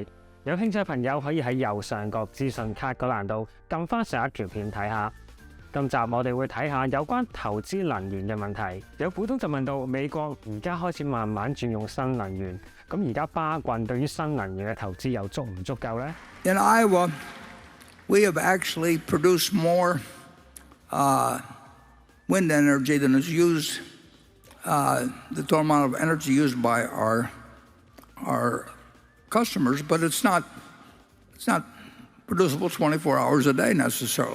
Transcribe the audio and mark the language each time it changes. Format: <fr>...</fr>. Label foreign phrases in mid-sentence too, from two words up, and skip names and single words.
<yue>有興趣嘅朋友可以喺右上角資訊卡嗰欄度撳翻上一條片睇下。今集我哋會睇下有關投資能源嘅問題。有股東就問到美國而家開始慢慢轉用新能源，咁而家巴郡對於新能源嘅投資又足唔足夠呢？</yue> <en>In Iowa, we have actually produced more wind energy than is used, the total amount of energy used by our customers, but it's not producible 24 hours a day necessarily.</en>